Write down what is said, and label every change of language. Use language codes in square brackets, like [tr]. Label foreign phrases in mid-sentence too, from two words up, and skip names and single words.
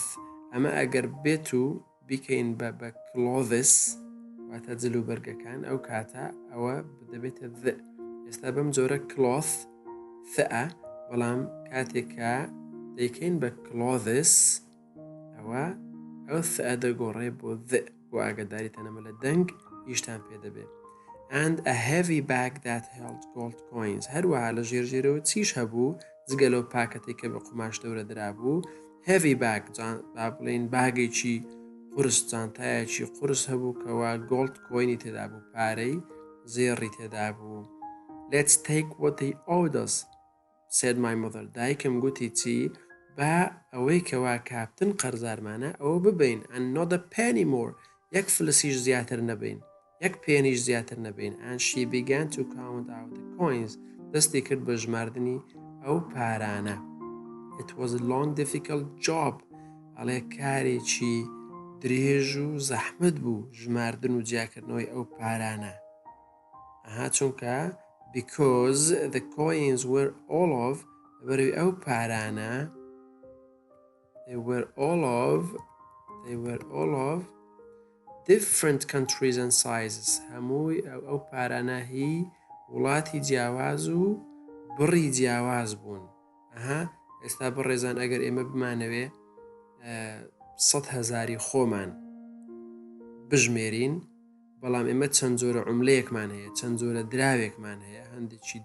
[ckb] ئەمە ئەگەر بێت و بیکەین بە کلۆذس واتە جلوبەرگەکان ئەو کاتە ئەوە دەبێتە ذ. ئێستا بەم جۆرە کلۆث ثە، بەڵام کاتێکە دەیکەین بە کلۆذس ئەو ثە دەگۆڕێ بۆ ذ بۆ ئاگاداری تەنەمە لە دەنگ ئیشتان پێ دەبێت. [en] And a heavy bag that held gold coins. [ckb] هەروەها لە ژێرەوە چیش هەبوو جگە لەو پاکەتێکە بە قوماش دەورە درابوو. [en] heavy bag [ckb] با بڵێن باگێکی قورس جانتایەکی قورس هەبوو کەوا [en] gold coin [ckb] تێدا بوو پارەی زێڕی تێدا بوو. [en] Let's take what they owed us. said my mother. [ckb] دایکم گوتی چی؟ با ئەوەی کەوا کاپتن قەرزارمانە ئەوە ببین [en] and not a penny more. [ckb] یەک فلسیش زیاتر نەبین. یەک پێنیش زیاتر نەبین. [en] And she began to count out the coins. [ckb] دەستی کرد بە ژماردنی ئەو پارانە. [en] It was a long difficult job. [ckb] ئەڵێ کارێکی درێژ و زەحمت بوو ژماردن و جیاکردنەوەی ئەو پارانە. [en] چونکە because the coins were all of [ckb] بەروی ئەو پارانە [en] they were all of different countries and sizes. [ckb] هەمووی ئەو پارانە هی وڵاتی جیاواز و بڕی جیاواز بوون. ئێستا بڕێزان ئەگەر ئێمە بمانەوێ 100,000 خۆمان بژمێرین بەڵام ئێمە چەند جۆرە عوملەیەکمان هەیە چەند جۆرە دراوێکمان هەیە هەندێکی